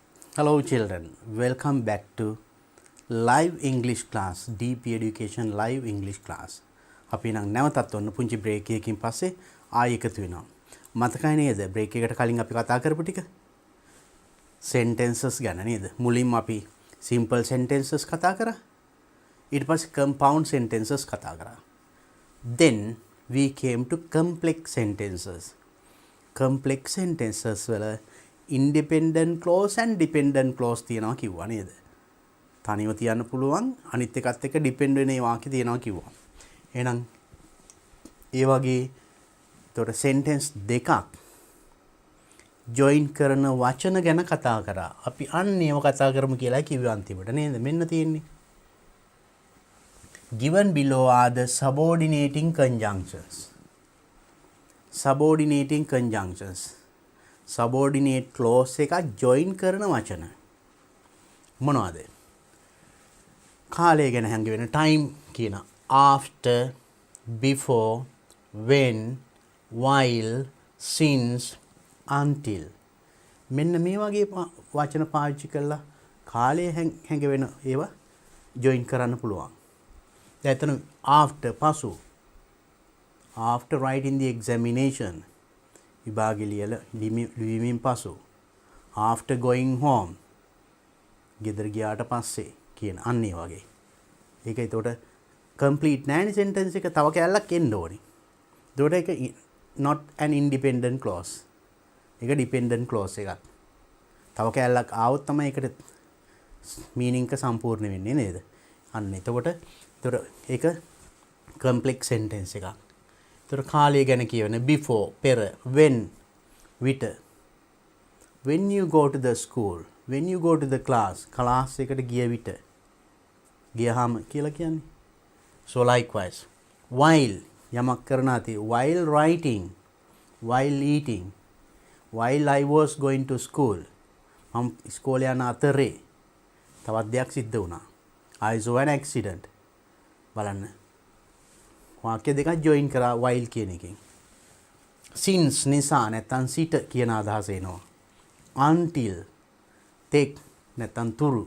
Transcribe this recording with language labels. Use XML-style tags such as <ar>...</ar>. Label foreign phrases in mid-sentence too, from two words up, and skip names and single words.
<en>Hello children, welcome back to live English class, DP Education live English class.</en> <si>අපි නම් නැවතත් ඔන්න පුංචි බ්‍රේක් එකකින් පස්සේ ආයෙ එකතු වෙනවා. මතකයි නේද බ්‍රේක් එකට කලින් අපි කතා කරපු ටික? sentences ගැන නේද? මුලින්ම අපි</si> <en>simple sentences</en> <si>කතා කරා. ඊට පස්සේ</si> <en>compound sentences</en> <si>කතා කරා.</si> <en>Then we came to complex sentences. Complex sentences</en> <si>වල</si> <en>independent clause and dependent clause</en> <si>තියෙනවා කිව්වා නේද? තනියම තියන්න පුළුවන් අනිත් එකත් එක්ක depend වෙන ඒ වාක්‍ය තියෙනවා කිව්වා. එහෙනම් ඒ වගේ එතකොට sentence දෙකක් join කරන වචන ගැන කතා කරා. අපි අන්න ඒව කතා කරමු කියලා කිව්වේ අන්තිමට නේද? මෙන්න තියෙන්නේ.</si> <en>Given below are the subordinating conjunctions. Subordinating conjunctions. Subordinate clause</en> <si>එකක් join කරන වචන. මොනවද? කාලය ගැන හැංගි වෙන time කියන</si> <en>after, before, when, while, since, until.</en> <si>මෙන්න මේ වගේ වචන පාවිච්චි කරලා කාලය හැංගි වෙන ඒවා join කරන්න පුළුවන්. දැන් එතන after පසු.</si> <en>After writing the examination.</en> <si>විභාගෙ ලිවීමෙන් පසු.</si> <en>After going home.</en> <si>ගෙදර ගියාට පස්සේ කියන අන්න ඒ වගේ. ඒක එතකොට complete නෑනේ sentence එක තව කැලලක් එන්න ඕනේ. එතකොට ඒක</si> <en>not an independent clause.</en> <si>ඒක</si> <en>dependent clause</en> <si>එකක්. තව කැලලක් ආවොත් තමයි ඒකට meaning එක සම්පූර්ණ වෙන්නේ නේද? අන්න එතකොට ඒක</si> <en>complex sentence</en> <si>එකක්. එතකොට කාලය ගැන කියවන before, පෙර, when, විට.</si> <en>When you go to the school, when you go to the class, class</en> <si>එකට ගිය විට. ගියහම කියලා කියන්නේ.</si> <en>So likewise, while</en> <si>යමක් කරන අතේ,</si> <en>while writing, while eating, while I was going to school,</en> <si>මම ඉස්කෝලේ යන අතරේ තවත් දෙයක් සිද්ධ වුණා.</si> <en>I saw an accident.</en> <si>බලන්න. වාක්‍ය දෙකක් join කරා while කියන එකෙන්. Since නිසා නැත්නම් සිට කියන අදහස එනවා. Until තෙක් නැත්නම් තුරු.</si>